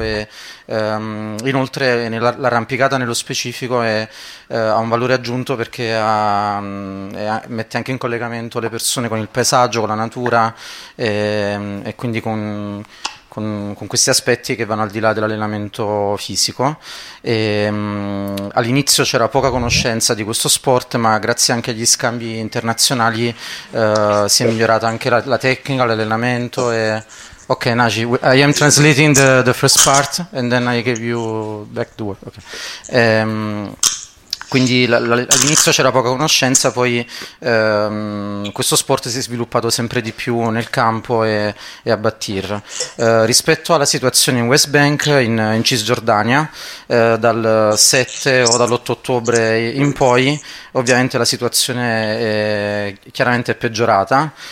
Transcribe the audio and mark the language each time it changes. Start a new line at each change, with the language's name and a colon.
Italian: E inoltre l'arrampicata nello specifico ha un valore aggiunto perché mette anche in collegamento le persone con il paesaggio, con la natura e quindi con questi aspetti che vanno al di là dell'allenamento fisico. E, all'inizio c'era poca conoscenza di questo sport, ma grazie anche agli scambi internazionali si è migliorata anche la tecnica, l'allenamento. E...
English: Ok, Naji, I am translating the first part and then I give you back the word. Okay.
Italian: Quindi all'inizio c'era poca conoscenza, poi questo sport si è sviluppato sempre di più nel campo e a Battir. Rispetto alla situazione in West Bank, in Cisgiordania, dal 7 o dall'8 ottobre in poi, ovviamente la situazione è chiaramente peggiorata.